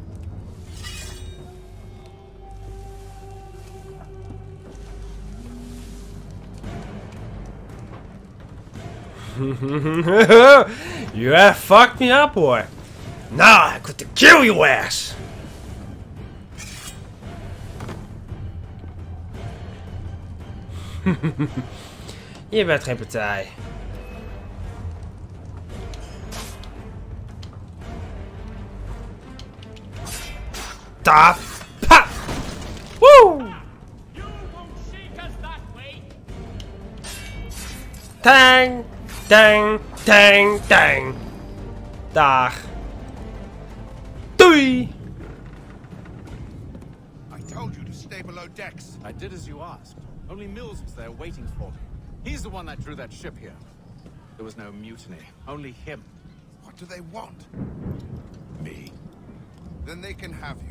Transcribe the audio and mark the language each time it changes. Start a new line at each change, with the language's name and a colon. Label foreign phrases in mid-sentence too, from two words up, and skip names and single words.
English: You have fucked me up, boy. Now I got to kill your ass.
Dutch: Je bent geen partij. Ta! Pa! Woo! Tang! Tang! Tang! Tang! Dag! Doei!
English: I told you to stay below decks. I did as you asked. Only Mills was there waiting for me. He's the one that drew that ship here. There was no mutiny. Only him. What do they want? Me. Then they can have you.